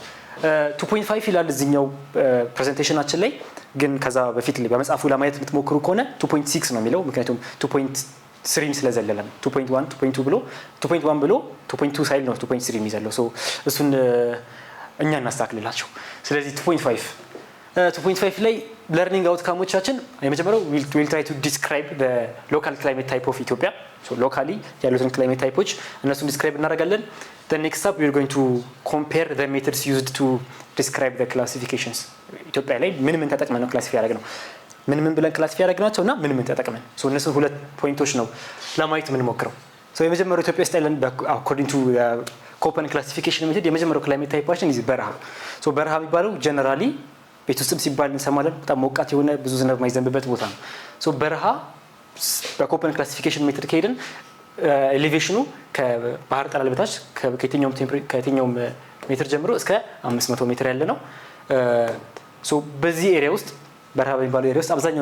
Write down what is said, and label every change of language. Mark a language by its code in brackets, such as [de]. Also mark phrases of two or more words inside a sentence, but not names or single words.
[am] 2.5 ይላል እዚህኛው ፕሬዘንቴሽናችን ላይ፣ ግን ከዛ በፊት በመጽሐፉ ለማየት የምትሞክሩ ከሆነ 2.6 ነው የሚለው። ምክንያቱም 2.3 ስለዘለለ ነው። 2.1 2.2 ብሎ 2.1 ብሎ 2.2 ሳይል ነው 2.3 የሚዘለው። ሶ እሱን እኛ እናስተካክልላቸው። ስለዚህ 2.5 ላይ ለርኒንግ አውትካሞቻችን የመጀመሪያው [en] will try to describe the local climate type of Ethiopia. so locally [am] ያሉትን ክላይሜት ታይፖች እነሱን ዲስክራይብ እናደርጋለን። [en] the next step we are going to compare the methods used to describe the classifications. [am] ኢትዮጵያ ላይ ምን ተጠቅመን ነው ክላሲፋይ ያደረግነው? ምን ብለን ክላሲፋይ ያደረግናቸው እና ምን ተጠቅመን? ሶ እነሱን ሁለት ፖይንቶች ነው ለማየት የምንሞክረው። ሶ የመጀመሪያው ኢትዮጵያ ውስጥ ያለን [en] according to Köppen classification method [am] የመጀመሪያው ክላይሜት ታይፓችን ይዝ በረሃ። ሶ በረሃ የሚባለው ጀነራሊ ቤት ውስጥም ሲባል እንሰማለን፣ በጣም ሞቃት የሆነ ብዙ ዝናብ የማይዘንብበት ቦታ ነው። ሶ በረሃ በኮፐን [en] classification method [am] ከሄድን ኤሌቬሽኑ ከባህር ጠለል በታች ከየትኛውም ሜትር ጀምሮ እስከ 500 ሜትር ያለ ነው። ሶ በዚህ ኤሪያ ውስጥ በረሃ በሚባለው ኤሪያ ውስጥ አብዛኛው